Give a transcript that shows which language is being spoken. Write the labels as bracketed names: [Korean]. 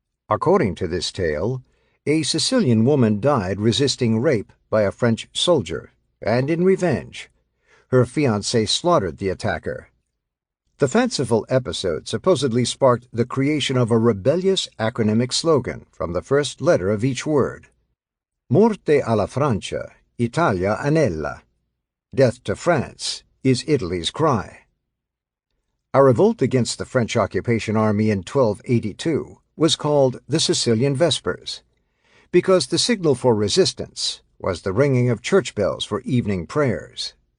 [English] According to this tale, a Sicilian woman died resisting rape by a French soldier, and in revenge, her fiancé slaughtered the attacker. The fanciful episode supposedly sparked the creation of a rebellious acronymic slogan from the first letter of each word. [Italian] Morte alla Francia, Italia anella. [English] Death to France is Italy's cry. A revolt against the French occupation army in 1282 was called the Sicilian Vespers, because the signal for resistance was the ringing of church bells for evening prayers.